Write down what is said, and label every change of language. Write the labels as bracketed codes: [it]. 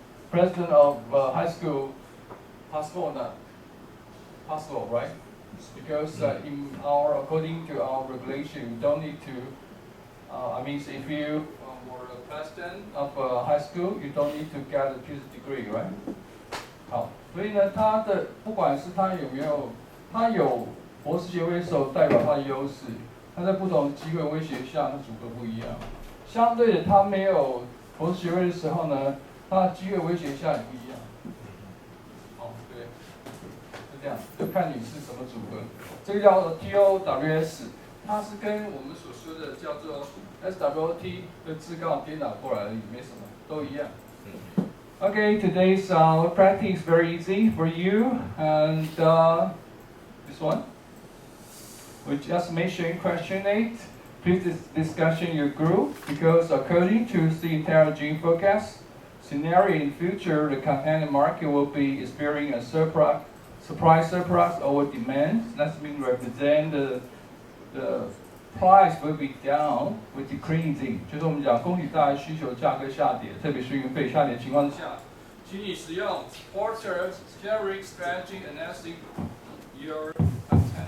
[en] president of high school, possible or not? Possible, right? Because according to our regulation, you don't need to. I mean, if you were a president of high school, you don't need to get a PhD degree, right? [zh] 好，所以呢，他的不管是他有没有，他有博士学位的时候，代表他的优势。他在不同的机会威胁下，他组合不一样。相对的，他没有博士学位的时候呢，他的机会威胁下也不一样。哦，对，是这样，就看你是什么组合。这个叫 TOWS， 它是跟我们所说的叫做 SWOT 的字刚好颠倒过来而已，没什么，都一样。 [en] Okay, today's practice is very easy for you, and this one. We just mentioned question 8. Please discussion your group because according to the intelligent forecast scenario in future, the content market will be experiencing a surprise surplus over demand. That means represent the price will be down with decreasing. [zh] 就是我们讲供给大于需求，价格下跌，特别是运费下跌情况之下，请你使用 [en] Porter Strategic Strategy Analysis your content.